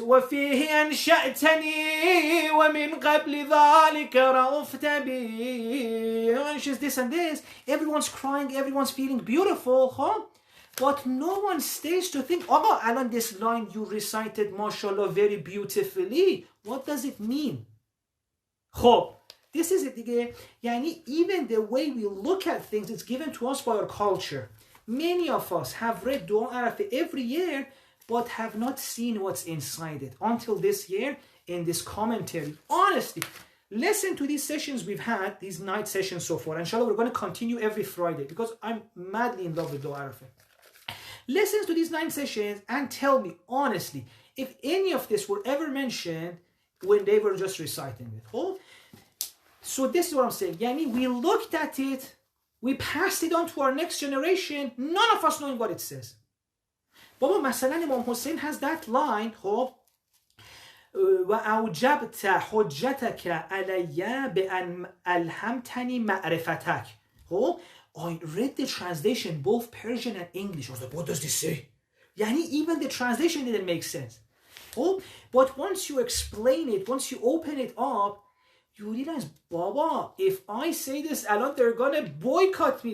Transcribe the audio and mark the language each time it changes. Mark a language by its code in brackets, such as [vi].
[ar] وفيه أنشأتني ومن قبل ذلك رأفت بي. [en] It mentions this and this. Everyone's crying. Everyone's feeling beautiful. But no one stays to think, Alan, this line you recited, mashallah, very beautifully. What does it mean? This is it again. Even the way we look at things, it's given to us by our culture. Many of us have read Dua Arafah every year, but have not seen what's inside it until this year in this commentary. Honestly, listen to these sessions we've had, these night sessions so far. Inshallah, we're going to continue every Friday because I'm madly in love with Dua Arafah. Listen to these 9 sessions and tell me, honestly, if any of this were ever mentioned when they were just reciting it. So this is what I'm saying. We looked at it, we passed it on to our next generation, none of us knowing what it says. [ar] Baba, مثلا [en] Imam Hussein has that line, [ar] وَأَوْجَبْتَ حُجَّتَكَ عَلَيَّ بِأَنْ أَلْهَمْتَنِي مَعْرِفَتَكَ. [en] I read the translation, both Persian and English. I was like, what does this say? Even the translation didn't make sense. But once you explain it, once you open it up, you realize, Baba, if I say this, they're going to boycott me.